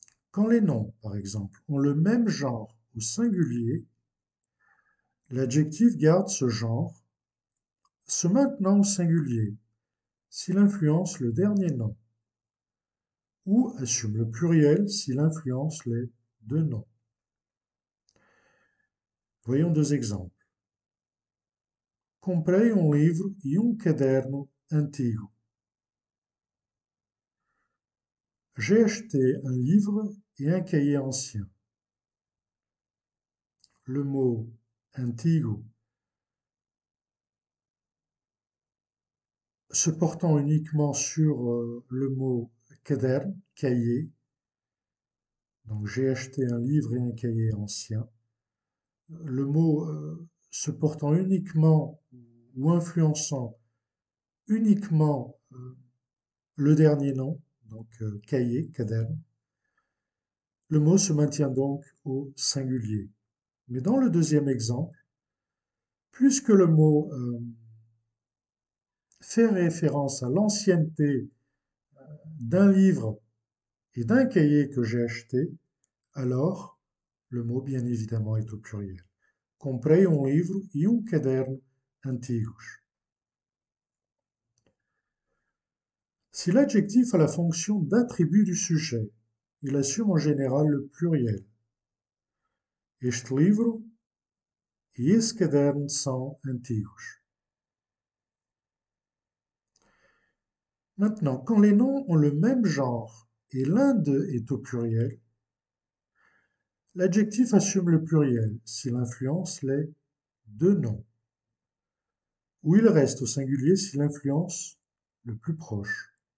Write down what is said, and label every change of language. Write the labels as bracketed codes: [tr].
[fr] Quand les noms, par exemple, ont le même genre au singulier, l'adjectif garde ce genre, se maintenant au singulier, s'il influence le dernier nom, ou assume le pluriel s'il influence les deux noms. Voyons deux exemples. [pt] Comprei livro e caderno antigo. [fr] J'ai acheté un livre et un cahier ancien. Le mot antigo se portant uniquement sur le mot caderno, cahier. Donc j'ai acheté un livre et un cahier ancien. Le mot se portant uniquement ou influençant uniquement le dernier nom, donc cahier, caderno. Le mot se maintient donc au singulier. Mais dans le deuxième exemple, puisque le mot fait référence à l'ancienneté d'un livre et d'un cahier que j'ai acheté, alors le mot bien évidemment est au pluriel. [pt] Comprei livro e caderno antigos. [fr] Si l'adjectif a la fonction d'attribut du sujet, il assume en général le pluriel. [pt] Este livro e esse caderno são antigos. [fr] Maintenant, quand les noms ont le même genre et l'un d'eux est au pluriel, l'adjectif assume le pluriel s'il influence les deux noms, ou il reste au singulier s'il influence le plus proche.